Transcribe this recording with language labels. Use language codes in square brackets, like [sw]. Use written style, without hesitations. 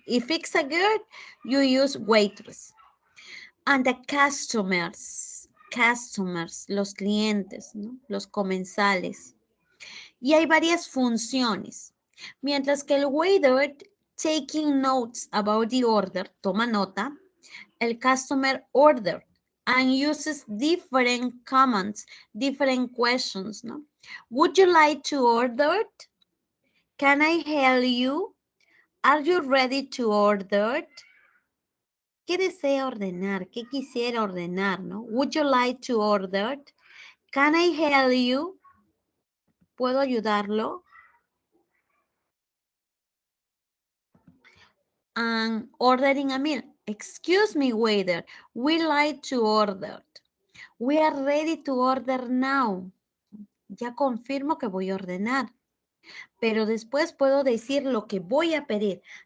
[en] If it's a girl, you use waitress. And the customers, [es] los clientes, ¿no? Los comensales. Y hay varias funciones. Mientras que el [en] waiter taking notes about the order, [es] toma nota, el [en] customer order and uses different commands, different questions, [es] ¿no? [en] Would you like to order? Can I help you? Are you ready to order? [es] ¿Qué desea ordenar? ¿Qué quisiera ordenar, no? [en] Would you like to order? Can I help you? [es] ¿Puedo ayudarlo? [en] And ordering a meal. Excuse me, waiter. We like to order. We are ready to order now. [es] Ya confirmo que voy a ordenar. Pero después puedo decir lo que voy a pedir.